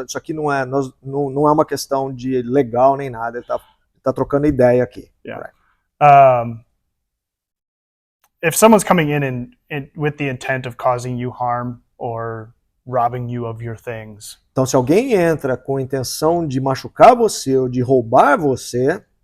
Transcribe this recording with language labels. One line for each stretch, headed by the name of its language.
Portuguese: Isso aqui não é uma questão de legal nem nada. Ele tá trocando ideia aqui.
English: Yeah. Right. If someone's coming in with the intent of causing you harm or robbing you of your things.
Portuguese: Então, se alguém entra com a intenção de machucar você ou de roubar você,